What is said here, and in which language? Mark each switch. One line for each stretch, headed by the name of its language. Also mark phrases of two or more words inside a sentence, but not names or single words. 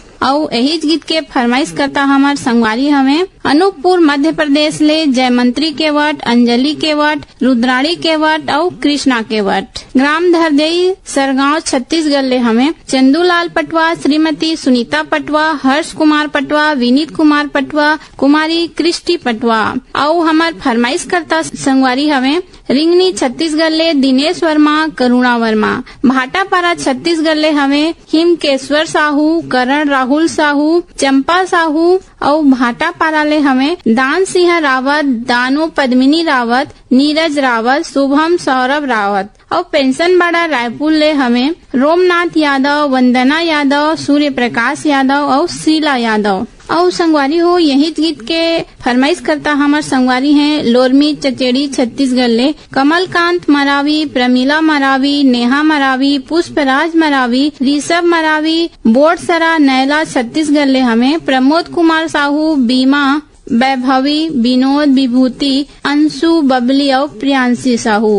Chhattisgarhi: और यही गीत के फरमाइश करता हमार संगवारी हमें अनूपपुर मध्य प्रदेश ले जयमंत्री केवट, अंजलि केवट, रुद्राणी केवट और कृष्णा केवट। ग्राम धरदेई सरगांव छत्तीसगढ़ ले हमें चंदूलाल पटवा, श्रीमती सुनीता पटवा, हर्ष कुमार पटवा, विनीत कुमार पटवा, कुमारी कृष्टि पटवा। और हमार फरमाइश करता संगवारी हमें रिंगनी छत्तीसगढ़ ले दिनेश वर्मा, करुणा वर्मा। भाटापारा छत्तीसगढ़ ले हमें हिमकेश्वर साहू, करण राहुल साहू, चंपा साहू। और भाटापारा ले हमें दान सिंह रावत, दानो पद्मिनी रावत, नीरज रावत, शुभम सौरभ रावत। और पेंशन बाड़ा रायपुर ले हमें रोमनाथ यादव, वंदना यादव, सूर्य प्रकाश यादव और शीला यादव। और संगवारी हो यही गीत के फरमाइश करता हमार संगवारी हैं लोरमी चचेड़ी छत्तीसगढ़ ले कमलकांत मरावी, प्रमिला मरावी, नेहा मरावी, पुष्पराज मरावी, ऋषभ मरावी। बोटसरा नैला छत्तीसगढ़ ले हमें प्रमोद कुमार साहू, बीमा, वैभवी, विनोद, विभूति, अंशु, बबली और प्रियांशी साहू।